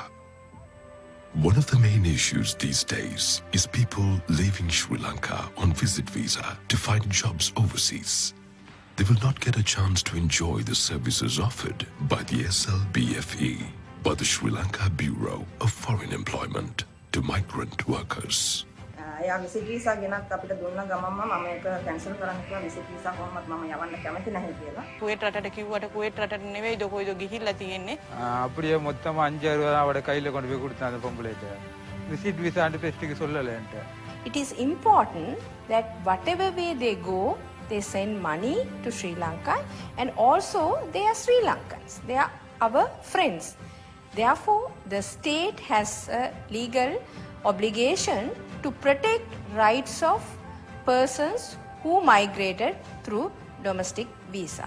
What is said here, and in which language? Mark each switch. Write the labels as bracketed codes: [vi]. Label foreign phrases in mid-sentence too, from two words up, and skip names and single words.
[en] One of the main issues these days is people leaving Sri Lanka on visit visa to find jobs overseas. They will not get a chance to enjoy the services offered by the SLBFE, by the Sri Lanka Bureau of Foreign Employment, to migrant workers. [si] එයා [en] visit visa [si] ගෙනත් අපිට දුන්න ගමන්ම මම ඒක කැන්සල් කරන්න කිව්වා [en] visit visa [si] කොහොමවත් මම යවන්න කැමති නැහැ කියලා. කුවේට් රටට කිව්වට කුවේට් රටට නෙවෙයිද කොයිද ගිහිල්ලා තියෙන්නේ. [ta] அப்படியே மொத்தமா 5,000 அவட கையில கொண்டு போய் கொடுத்தேன் அந்த பொம்பளைட்ட. [en] visit visa [ta] அந்த பெஸ்ட்க்கு சொல்லலன்ட்டு. [en] It is important that whatever way they go, they send money to Sri Lanka and also they are Sri Lankans. They are our friends. Therefore, the state has a legal obligation to protect rights of persons who migrated through domestic visa.